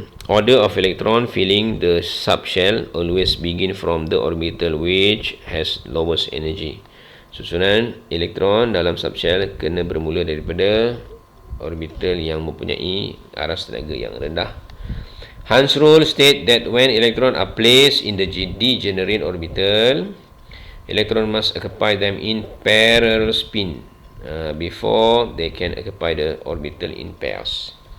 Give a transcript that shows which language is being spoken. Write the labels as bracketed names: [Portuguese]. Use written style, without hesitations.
[English] Order of electron filling the subshell always begin from the orbital which has lowest energy. [Malay] Susunan elektron dalam subshell kena bermula daripada orbital yang mempunyai aras tenaga yang rendah. [English] Hans rule state that when electron are placed in the degenerate orbital, electron must occupy them in parallel spin before they can occupy the orbital in pairs.